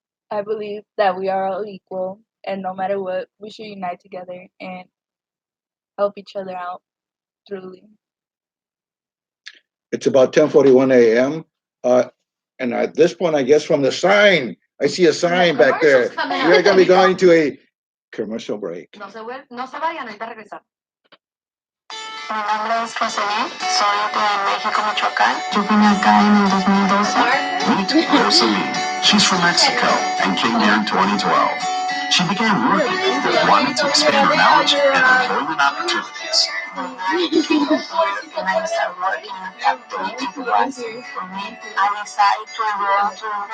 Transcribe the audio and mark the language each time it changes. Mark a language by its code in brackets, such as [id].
[en] I believe that we are all equal, and no matter what, we should unite together and help each other out truly. It's about 10:41 a.m. And at this point, I guess from the sign, I see a sign back there. We are going to be going to a commercial break. [es] No se vayan, ahorita regresamos. Mi nombre es Jocelyn, soy de México, Michoacán. Yo vine acá en el 2012. [en] Meet Jocelyn. She's from Mexico and came here in 2012. She began working, wanted to expand her knowledge and employment opportunities. and I started working at the was for me. I decided to enroll to